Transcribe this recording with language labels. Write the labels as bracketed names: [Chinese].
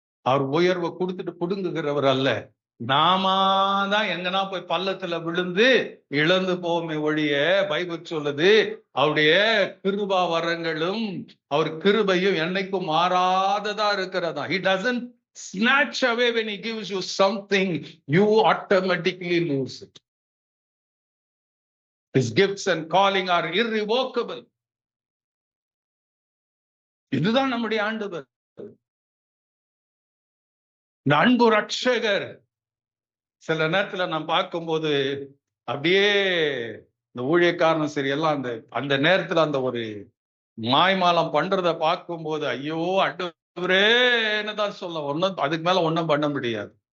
[Tamil] அவர் உயர்வை கொடுத்துட்டு புடுங்குகிறவர் அல்ல. நாம தான் எங்கன்னா போய் பள்ளத்துல விழுந்து இழந்து போவோமே ஒழிய, பைபிள் சொல்லுது அவருடைய கிருபா வரங்களும் அவர் கிருபையும் என்னைக்கும் மாறாததா இருக்கிறதா. [English] He doesn't snatch away when he gives you something, you automatically lose it. His gifts and calling are irrevocable. [Tamil] இதுதான் நம்முடைய ஆண்டவர், அன்பு ரட்சகர். சில நேரத்துல நான் பார்க்கும்போது அப்படியே இந்த ஊழியக்காரனும் சரி எல்லாம் அந்த நேரத்துல அந்த ஒரு மாய்மாலம் பண்றத பார்க்கும்போது ஐயோ ஆண்டவரே என்னதான் சொல்ல, ஒன்னும் அதுக்கு மேல ஒன்னும் பண்ண முடியாது.